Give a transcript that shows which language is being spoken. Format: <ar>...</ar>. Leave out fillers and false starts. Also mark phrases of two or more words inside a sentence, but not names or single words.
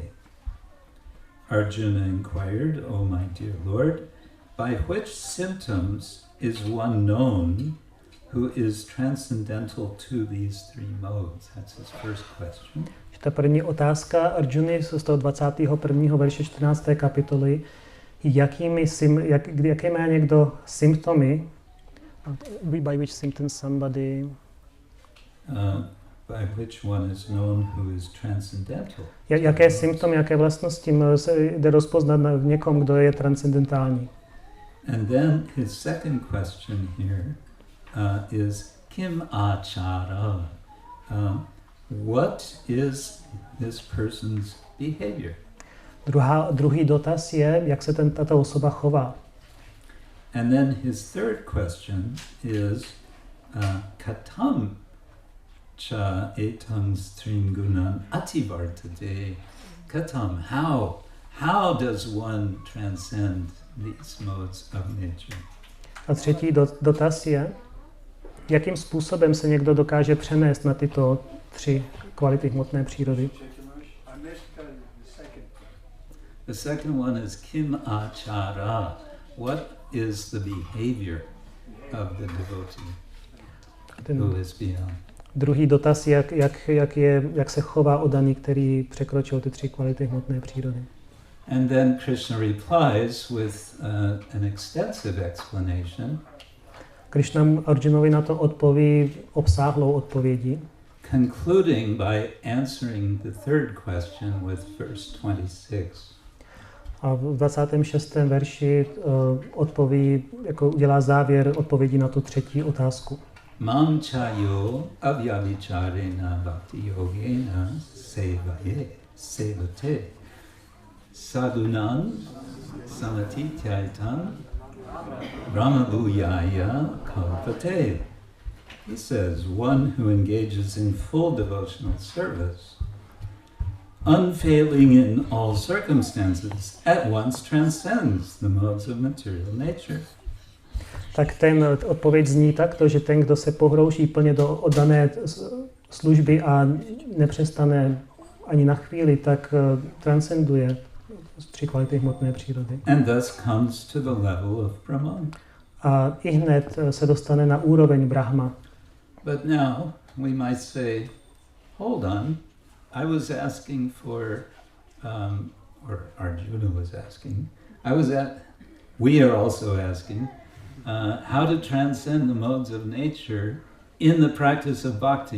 <en>Arjuna inquired, O my dear Lord, by which symptoms is one known who is transcendental to these 3 modes? That's his first question.</en> <cs>Ta první otázka Arjuny z toho 21. verše 14. kapitoly. Jaké má někdo symptomy?</cs> <en>By which symptoms somebody... By which one is known who is transcendental.</en> <cs>Jaké symptomy, jaké vlastnosti se jde rozpoznat v někom, kdo je transcendentální?</cs> <en>And then his second question here is</en> <sa>kim achara.</sa> <en>What is this person's behavior?</en> <cs>Druhý dotaz je, jak se tato osoba chová.</cs> <en>And then his third question is</en> <sa>katam cha etangs tringunan ativartate.</sa> <en>Katam, how does one transcend these modes of nature?</en> <cs>A třetí dotaz je, jakým způsobem se někdo dokáže přenést na tyto 3 kvality hmotné přírody.</cs> <en>The second one is</en> <sa>kim achara.</sa> <en>What is the behavior of the devotee who is beyond?</en> <cs>Druhý dotaz je, jak se chová oddaný, který překročil ty 3 kvality hmotné přírody.</cs> <en>And then Krishna replies with an extensive explanation.</en> <cs>Krishna Arjunovi na to odpoví obsáhlou odpovědí.</cs> <en>concluding by answering the third question with verse 26.</en> <cs>A v 26. verši odpoví, jako udělá závěr odpovědi na tu třetí otázku.</cs> <sa>Mam chayo avyavichareṇa bhakti-yogena sevate sadhunam samatityayitam brahma-bhujaya kalpate.</sa> <en>He says, one who engages in full devotional service, unfailing in all circumstances, at once transcends the modes of material nature.</en> <cs>Tak ten odpověď zní takto, že ten, kdo se pohrouží plně do oddané služby a nepřestane ani na chvíli, tak transcenduje tři kvality hmotné přírody.</cs> <en>And thus comes to the level of Brahman.</en> <cs>A i hned se dostane na úroveň Brahma.</cs> <en>But now we might say, hold on, I was asking for, or Arjuna was asking, we are also asking, how to transcend the modes of nature in the practice of bhakti.</en>